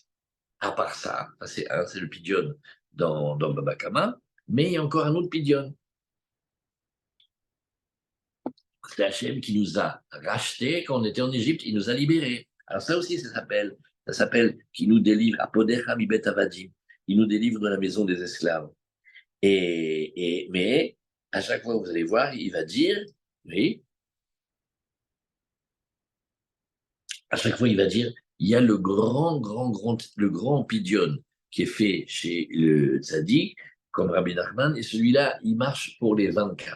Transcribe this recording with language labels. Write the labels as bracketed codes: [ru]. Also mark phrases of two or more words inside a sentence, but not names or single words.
[fr] À part ça, c'est le pidion dans Baba Kama, mais il y a encore un autre pidion. C'est Hachem qui nous a rachetés quand on était en Égypte, il nous a libérés. Alors ça aussi, ça s'appelle qui nous délivre, [he] ופדך מבית עבדים, [fr] il nous délivre de la maison des esclaves. Mais à chaque fois, vous allez voir, il va dire, oui, à chaque fois, il va dire, il y a le grand pidion qui est fait chez le tzaddik, comme Rabbi Nachman, et celui-là, il marche pour les 24.